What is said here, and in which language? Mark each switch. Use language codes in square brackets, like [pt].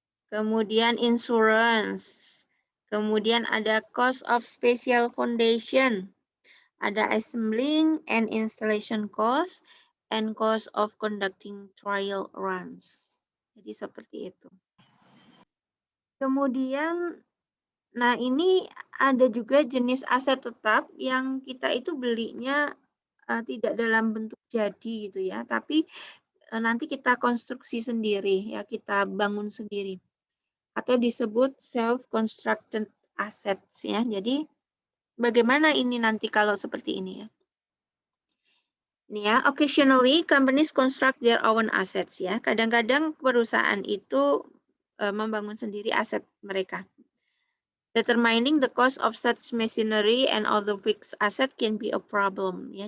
[id] Kemudian [en] insurance, [id] kemudian ada [en] cost of special foundation, ada assembling and installation cost, and cost of conducting trial runs. [id] Jadi seperti itu. Kemudian, nah ini ada juga jenis aset tetap yang kita itu belinya tidak dalam bentuk jadi gitu ya, tapi nanti kita konstruksi sendiri ya, kita bangun sendiri atau disebut [en] self-constructed assets [id] ya. Jadi bagaimana ini nanti kalau seperti ini ya? Ini ya, [en] occasionally companies construct their own assets ya. [id] Kadang-kadang perusahaan itu membangun sendiri aset mereka. [en] Determining the cost of such machinery and other fixed asset can be a problem ya.